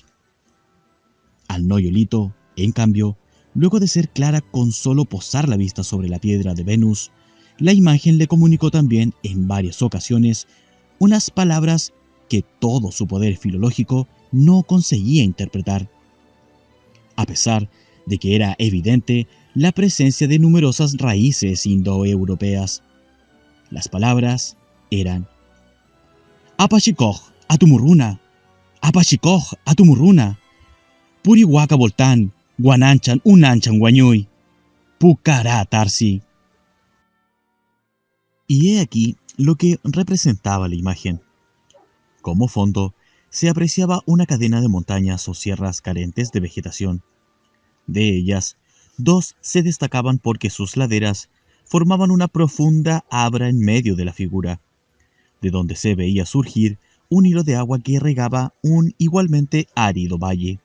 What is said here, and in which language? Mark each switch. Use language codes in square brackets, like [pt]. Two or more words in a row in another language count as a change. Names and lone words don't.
[es] Al noyo Lito, en cambio, luego de ser clara con solo posar la vista sobre la piedra de Venus, la imagen le comunicó también en varias ocasiones unas palabras que todo su poder filológico no conseguía interpretar, a pesar de que era evidente la presencia de numerosas raíces indoeuropeas. Las palabras eran [qu] Apachikoj Atumurruna, Apachikoj Atumurruna, Purihuaca Voltán, Guananchan Unanchan Guañuy, Pucará Tarsi. [es] Y he aquí lo que representaba la imagen. Como fondo, se apreciaba una cadena de montañas o sierras carentes de vegetación. De ellas, dos se destacaban porque sus laderas formaban una profunda abra en medio de la figura, de donde se veía surgir un hilo de agua que regaba un igualmente árido valle.